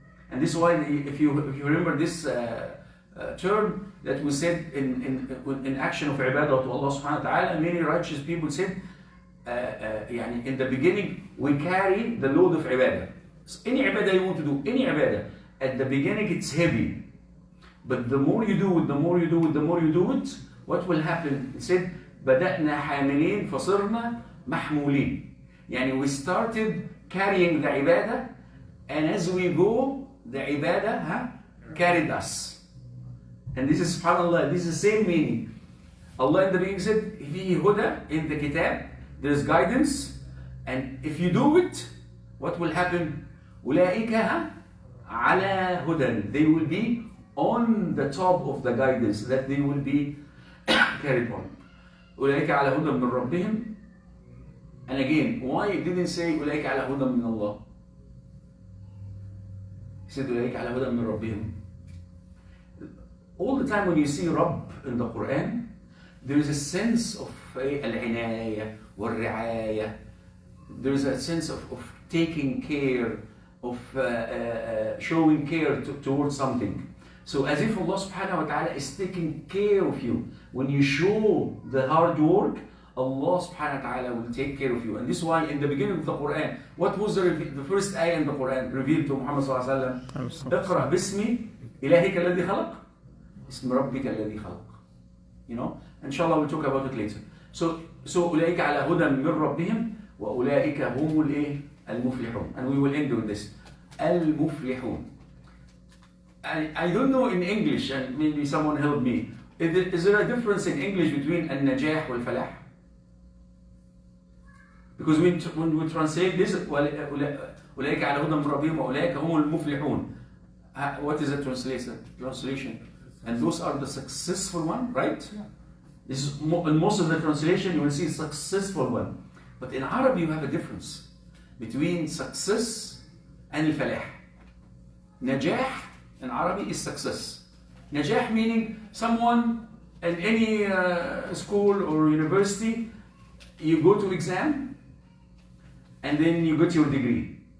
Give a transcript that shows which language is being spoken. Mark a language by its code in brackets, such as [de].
[en] And this is why, if you remember this term that we said in action of ibadah to Allah subhanahu wa ta'ala, many righteous people said, in the beginning we carry the load of ibadah. So any ibadah you want to do, any ibadah, at the beginning it's heavy. But the more you do it, the more you do it, the more you do it, what will happen? It said, [ar] بدأنا حاملين فصرنا محمولين. يعني [en] we started carrying the ibadah, and as we go, the ibadah carried us. And this is, subhanAllah, this is the same meaning. Allah in the beginning said, [ar] فيه هدى, [en] in the kitab, there is guidance, and if you do it, what will happen? [ar] أولئك على هدى, [en] they will be on the top of the guidance, that they will be carried on. [ar] أولئك على هدى من ربهم. [en] And again, why it didn't say [ar] أولئك على هدى من الله? [en] He said [ar] أولئك على هدى من ربهم. [en] All the time when you see Rabb in the Quran, there is a sense of [ar] العناية والرعاية. [en] There is a sense of taking care, of showing care towards something. So as if Allah subhanahu wa ta'ala is taking care of you. When you show the hard work, Allah subhanahu wa ta'ala will take care of you. And this is why in the beginning of the Quran, what was the first ayah in the Quran revealed to Muhammad sallallahu alayhi wa sallam? [ar] اقرأ باسم إلهك الذي خلق اسم ربك الذي خلق. [en] You know, inshallah we'll talk about it later. So [ar] أولئك على هدى من ربهم وأولئك هم المفلحون. [en] And we will end with this. [ar] المفلحون. [en] I don't know in English, and maybe someone help me. Is there a difference in English between [ar] النجاح والفلاح? [en] Because when we translate this, [ar] أولئك على هدى من ربهم وأولئك هم المفلحون. [en] What is the translation? And those are the successful one, right? Yeah. This is in most of the translation you will see successful one. But in Arabic you have a difference between success and [ar] الفلاح. نجاح [en] in Arabic is success. Najah meaning someone in any school or university, you go to exam and then you get your degree.